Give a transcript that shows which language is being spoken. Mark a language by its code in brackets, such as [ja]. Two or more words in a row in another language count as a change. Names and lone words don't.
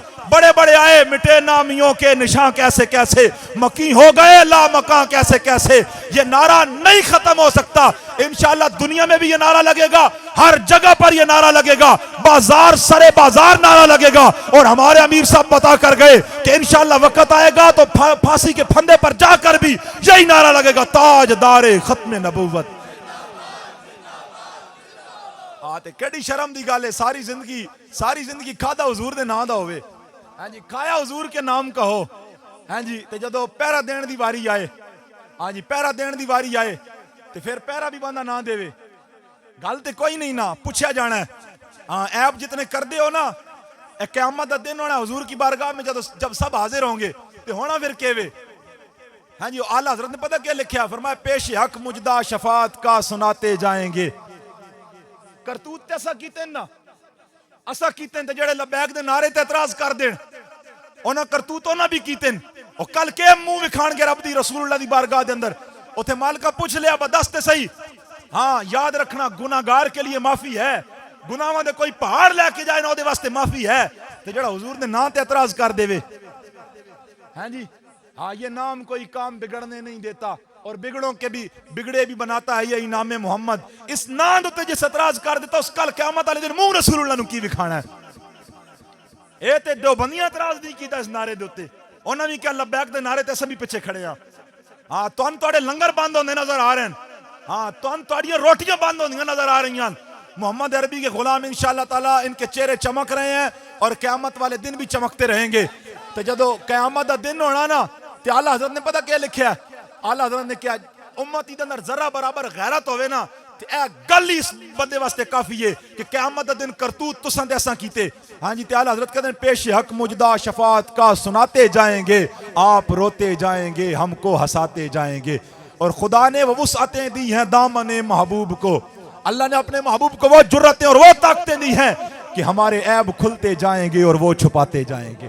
[ur] بڑے بڑے آئے مٹے نامیوں کے نشاں کیسے کیسے, مکی ہو گئے لا مکاں کیسے کیسے, یہ نعرہ نہیں ختم ہو سکتا. انشاءاللہ دنیا میں بھی یہ نعرہ لگے گا, ہر جگہ پر یہ نعرہ لگے گا, بازار سرے بازار نعرہ لگے گا. اور ہمارے امیر صاحب بتا کر گئے کہ انشاءاللہ وقت آئے گا تو پھانسی کے پھندے پر جا کر بھی یہی نعرہ لگے گا, تاج دار ختم نبوت. [pa] تے کیڑی شرم دی گل ہے, ساری زندگی کھادا حضور دے نام دا ہوئے, ہاں جی [ur] کھایا حضور کے نام کا ہو, [pa] ہاں جی تے جدو پیرا دین دی واری آئے, ہاں جی پیرا دین دی واری آئے تے پھر پیرا بھی بندہ نہ دے, گل تے کوئی نہیں نا, پوچھا جانا ہے. ہاں ایب جتنے کر دے ہو نا, ایک قیامت دا دن ہونا [ur] حضور کی بارگاہ میں جب سب حاضر ہوں گے [pa] تے ہونا پھر کیوے. [ur] ہاں جی اعلیٰ حضرت نے پتہ کیا لکھیا, فرمایا پیش حق مجدہ شفاعت کا سناتے جائیں گے. [pa] کرتوت تے اسا کیتے نا, اسا کیتے تے جڑے لبیک دے نعرے تے اعتراض کر دین, انہاں کرتوت انہاں بھی کیتے, او کل کے منہ وکھان گے رب دی رسول اللہ دی بارگاہ دے اندر. اوتھے مالکا پوچھ لیا بدست صحیح, ہاں [ur] یاد رکھنا گناہگار کے لیے معافی ہے, [pa] گناہاں دے کوئی پہاڑ لے کے جائے نا دے واسطے معافی ہے, تے جڑا حضور دے نام تے اعتراض کر دے وے, ہاں جی ہاں [ur] یہ نام کوئی کام بگڑنے نہیں دیتا, اور بگڑوں کے بھی بگڑے بھی بناتا ہے یہ نام محمد. [pa] اس نام تے جس اعتراض کر دیتا اس کل قیامت والے دن منہ رسول اللہ نو کی وکھانا ہے. اے تے دو بندیاں اعتراض نہیں کیتا اس نعرے دے اوتے, انہاں بھی کیا لبیک دے نعرے تے اساں بھی پیچھے کھڑے ہاں. ہاں تہن تواڈے لنگر بند ہوندے نظر آ رہے ہیں, ہاں تہن تواڈیاں روٹیاں بند ہوندیاں نظر آ رہی ہیں. [ur] محمد عربی کے غلام [ar] انشاءاللہ تعالیٰ [ur] ان کے چہرے چمک رہے ہیں اور قیامت والے دن بھی چمکتے رہیں گے. [pa] تو جدو قیامت دا دن ہونا نا, تے اعلیٰ حضرت نے پتہ کیا لکھیا, اعلیٰ حضرت نے کیا امتی دے اندر ذرہ برابر غیرت ہوئے نا, تے اے گل ہی اس بندے واسطے کافی ہے کہ قیامت دا دن کرتوت تساں تے اساں کیتے. [ur] ہاں جی تے اعلیٰ حضرت کہتے ہیں پیش حق مجدہ شفاعت کا سناتے جائیں گے, آپ روتے جائیں گے ہم کو ہنساتے جائیں گے. اور خدا نے وہ وسعتیں دی ہیں دامن محبوب کو, اللہ نے اپنے محبوب کو وہ جرتیں اور وہ طاقتیں دی ہیں کہ ہمارے عیب کھلتے جائیں گے اور وہ چھپاتے جائیں گے.